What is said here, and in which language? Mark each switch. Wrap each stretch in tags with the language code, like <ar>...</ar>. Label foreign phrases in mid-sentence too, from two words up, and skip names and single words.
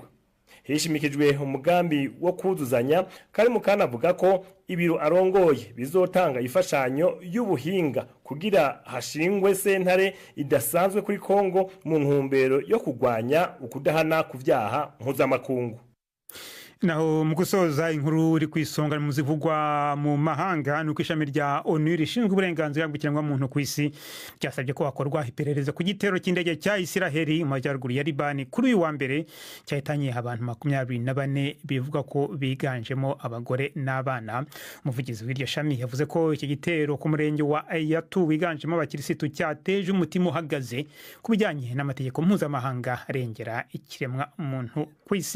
<rn>Hishimikijwe umugambi wo kuzuzanya Karim Khan avuga ko ibiro arongoye bizotanga ifashanyo y'ubuhinga kugira hashingwe sentare idasanzwe kuri Kongo mu ntumbero yo kugwanya ukudahana ku byaha mpuzamakungu.</rn> <rw>naho mu gusoza inkuru iri ku isonga mu zivugwa mu mahanga nuko ishami rya ONU rishinzwe uburenganzira bw'ikiremwamuntu ku isi ryasabye ko hakorwa iperereza ku gitero cy'indege cya Isiraheli mu majyaruguru ya Libani kuri uyu wa mbere cyahitanye abantu 24 bivuga ko biganjemo abagore n'abana. Umuvugizi w'iryo shami yavuze ko iki gitero ku murenge wa Ayatu wiganjemo abakirisitu cyateje umutima uhagaze ku bijyanye n'amategeko mpuzamahanga arengera ikiremwa muntu ku isi.</rw>